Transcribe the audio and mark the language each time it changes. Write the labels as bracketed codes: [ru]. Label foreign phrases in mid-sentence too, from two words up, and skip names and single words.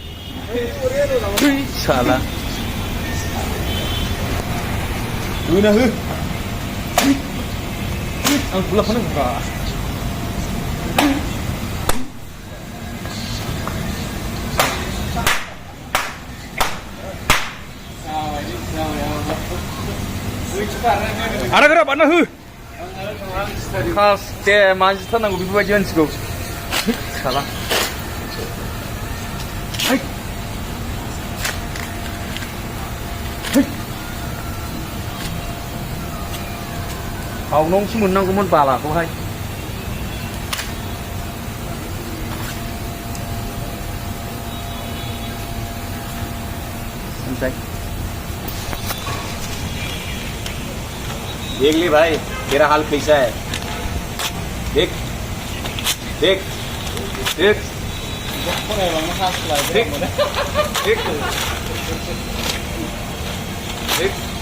[brx] साला होना हो आं बुलाफानांगौब्रा आदा गोरा बारना हो दे मानजिथारनांगौ बेफोरबायदि मानसिखौ साला आवनावसो मोननांगौमोन बालाखौहाय [hi] देख ले भाई तेरा हाल कैसा है देख देख देख देख देख देख